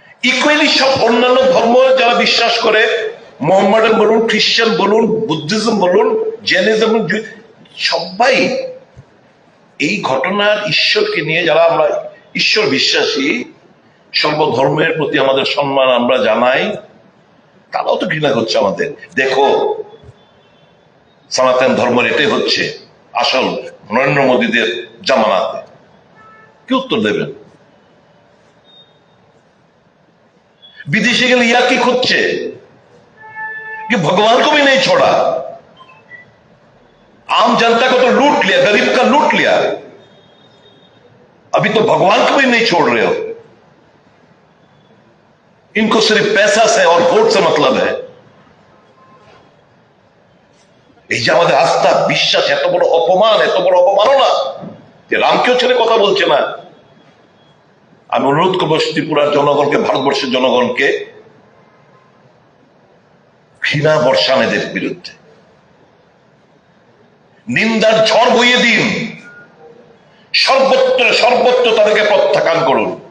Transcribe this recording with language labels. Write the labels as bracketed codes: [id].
[bn] Equally সব অন্যান্য ধর্ম যারা বিশ্বাস করে, মোহাম্মডান বলুন, খ্রিস্টান বলুন, বুদ্ধিজম বলুন, জৈনিজম, সবাই এই ঘটনার ঈশ্বরকে নিয়ে, যারা আমরা ঈশ্বর বিশ্বাসী, সর্বধর্মের প্রতি আমাদের সম্মান আমরা জানাই, তারাও তো ঘৃণা করছে আমাদের। দেখো সনাতন ধর্মের এটাই হচ্ছে আসল নরেন্দ্র মোদীদের জামানাতে। কি উত্তর দেবেন? [hi] विदेशी के लिए की खुद से कि भगवान को भी नहीं छोड़ा, आम जनता को तो लूट लिया, गरीब का लूट लिया, अभी तो भगवान को भी नहीं छोड़ रहे हो। इनको सिर्फ पैसा से और वोट से मतलब है। [bn] এই যে আমাদের আস্থা বিশ্বাস এত বড় অপমান, এত বড় অপমাননা যে রামকেও ছেড়ে কথা বলছে না। আমি অনুরোধ করবো ত্রিপুরার জনগণকে, ভারতবর্ষের জনগণকে, ঘৃণা বর্ষান এদের বিরুদ্ধে, নিন্দার ঝড় বইয়ে দিন, সর্বত্র সর্বত্র তাদেরকে প্রত্যাখ্যান করুন।